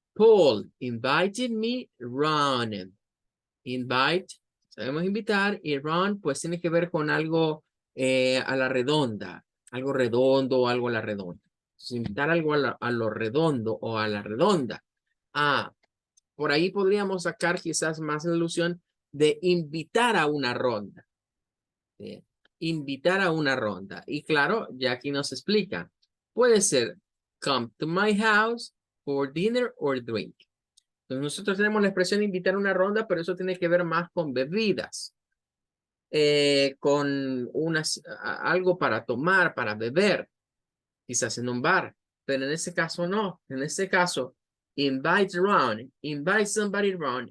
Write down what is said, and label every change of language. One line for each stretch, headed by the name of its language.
English: Paul invited me run.
Spanish: Invite, sabemos invitar, y run pues tiene que ver con algo a la redonda, algo redondo o algo a la redonda. Entonces, invitar algo a lo redondo o a la redonda. Ah, por ahí podríamos sacar quizás más la ilusión de invitar a una ronda. Invitar a una ronda. Y claro, ya aquí nos explica. Puede ser,
English: come to my house for dinner or drink.
Spanish: Entonces nosotros tenemos la expresión invitar a una ronda, pero eso tiene que ver más con bebidas. Con algo para tomar, para beber. Quizás en un bar. Pero en este caso no. En este caso,
English: invite around, invite somebody around.